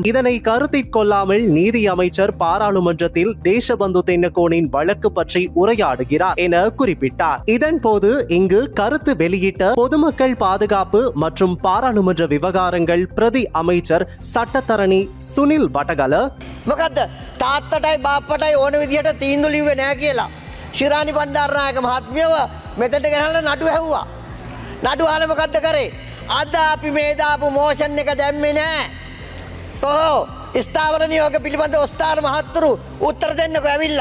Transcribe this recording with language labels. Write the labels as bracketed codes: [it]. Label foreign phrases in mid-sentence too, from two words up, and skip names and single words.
[ta] இதனை கருத்தில் கொள்ளாமல் நீதி அமைச்சர் பாராளுமன்றத்தில் தேசபந்து தென்னகோனின் வழக்கு பற்றி உரையாடுகிறார் என குறிப்பிட்டார். இதன் போது இங்கு கருத்து வெளியிட்ட பொதுமக்கள் பாதுகாப்பு மற்றும் பாராளுமன்ற விவகாரங்கள் பிரதி அமைச்சர் சட்டத்தரணி சுனில் வடகல, [si] මොකද්ද තාත්තටයි බාප්පටයි ඕන විදිහට තීන්දුව ලිව්වේ නැහැ කියලා ශිරානි බණ්ඩාරනායක මහත්මියව මෙතනට ගෙනල්ලා නඩුව ඇහුවා. නඩුව අහලා මොකද්ද කරේ? අද අපි මේ දාපු මෝෂන් එක දැම්මේ නැහැ. කොහො ස්ථාවර නියෝග පිළිබඳ ඔස්තාර මහත්තුරු උත්තර දෙන්නකෝ ඇවිල්ලා.